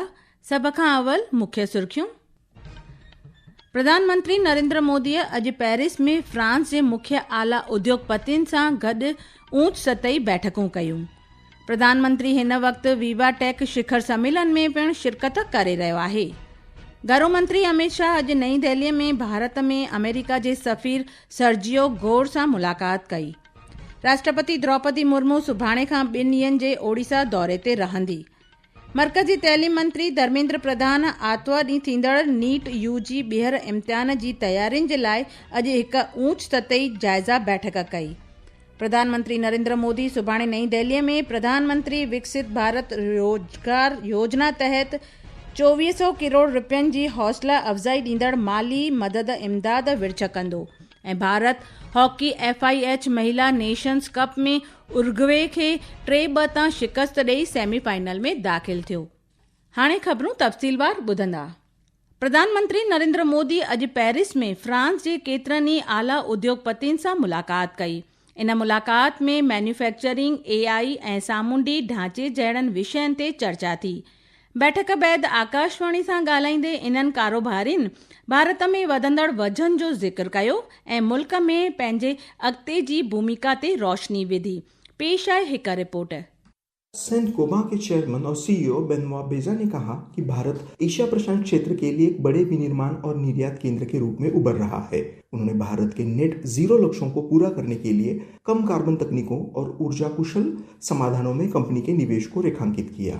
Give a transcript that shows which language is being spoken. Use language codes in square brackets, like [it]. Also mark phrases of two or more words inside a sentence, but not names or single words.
[sd] सभ खां अवल मुख्य सुर्खियूं। प्रधानमंत्री नरेंद्र मोदीअ अॼु पेरिस में फ्रांस जे मुख्य आला उद्योगपतियुनि सां गॾु ऊच सतही बैठकूं कयूं। प्रधानमंत्री हिन वक़्तु वीवा टेक शिखर सम्मेलन में पिणु शिरकत करे रहियो आहे। गृह मंत्री अमित शाह अॼु नई दिल्लीअ में भारत में अमेरिका जे सफ़ीर सर्जियो गोर सां मुलाक़ात कई। राष्ट्रपति द्रौपदी मुर्मू सुभाणे खां 2 ॾींहनि जे ओडिशा दौरे ते रहंदी। मरकज़ी तइलीम मंत्री धर्मेंद्र प्रधान आर्तवार ॾींहुं थींदड़ नीट यूजी ॿीहर इम्तिहान जी तयारियुनि जे लाइ अॼु हिकु ऊच सतही जाइज़ा बैठक कई। प्रधानमंत्री नरेंद्र मोदी सुभाणे नई दिल्लीअ में प्रधानमंत्री विकसित भारत रोजगार योजना तहत 2400 करोड़ रुपयनि जी हौसला अफ़ज़ाई ॾींदड़ माली मदद इमदाद विर्छ कंदो ऐं भारत हॉकी FIH महिला नेशंस कप में उरुग्वे खे 3-2 तां शिकस्त ॾेई सेमीफाइनल में दाख़िल थियो। हाणे ख़बरूं तफ़सीलवार ॿुधंदा। प्रधानमंत्री नरेंद्र मोदी अॼु पेरिस में फ्रांस जे केतिरनि ई आला उद्योगपतियुनि सां मुलाक़ात कई। इन मुलाक़ात में मैन्युफैक्चरिंग, AI ऐं सामूंडी ढांचे जहिड़नि विषयनि ते चर्चा थी। बैठक बैदि आकाशवाणी सां ॻाल्हाईंदे इन्हनि कारोबारियुनि भारत में वधंदड़ वझन जो ज़िक्र कयो ऐं मुल्क में पंहिंजे अॻिते जी भूमिका ते रोशनी विधी। पेश आहे हिकु रिपोर्ट। [hi] सेंट गोबां के चेयरमैन और CEO बेनवा बेजा ने कहा कि भारत एशिया प्रशांत क्षेत्र के लिए एक बड़े विनिर्माण और निर्यात केंद्र के रूप में उभर रहा है। उन्होंने भारत के नेट जीरो लक्ष्यों को पूरा करने के लिए कम कार्बन तकनीकों और ऊर्जा कुशल समाधानों में कंपनी के निवेश को रेखांकित किया।